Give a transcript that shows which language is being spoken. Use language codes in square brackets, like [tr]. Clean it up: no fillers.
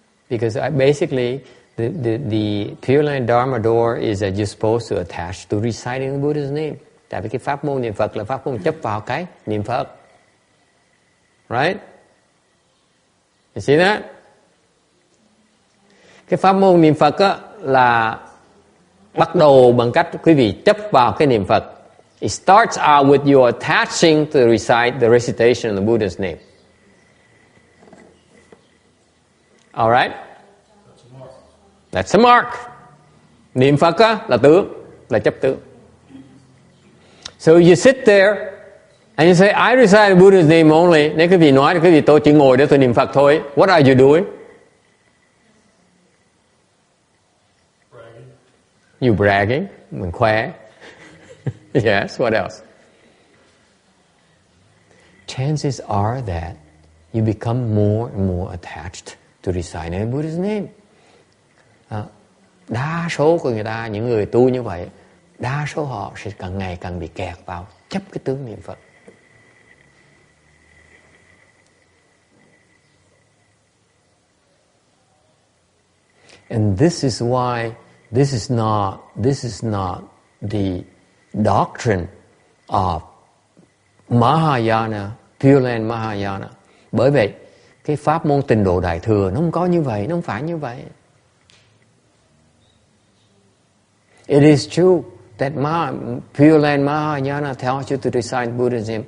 [en] Because basically the Pure Land Dharma door is that you're supposed to attach to reciting the Buddha's name. [vi] Tại vì cái pháp môn niệm Phật là pháp môn chấp vào cái niệm Phật. [en] Right? You see that? [vi] Cái pháp môn niệm Phật á, là bắt đầu bằng cách quý vị chấp vào cái niệm Phật. [en] It starts out with you attaching to recite the recitation of the Buddha's name. All right? That's a mark. [vi] Niệm Phật á, là tướng, là chấp tướng. [en] So you sit there and you say, I recite the Buddha's name only. [vi] Nếu quý vị nói thì quý vị tôi chỉ ngồi để tôi niệm Phật thôi. [en] What are you doing? Bragging. You bragging. [vi] Mình khoe. [en] Yes, what else? Chances are that you become more and more attached to reciting the Buddha's name. [vi] Đa số của người ta, những người tu như vậy, đa số họ sẽ càng ngày càng bị kẹt vào chấp cái tướng niệm Phật. [en] And this is why this is not the doctrine of Mahayana, Pure Land Mahayana. [vi] Bởi vậy, cái pháp môn Tịnh độ Đại thừa nó không có như vậy, nó không phải như vậy. [en] It is true that Pure Land Mahayana tells you to recite Buddhism.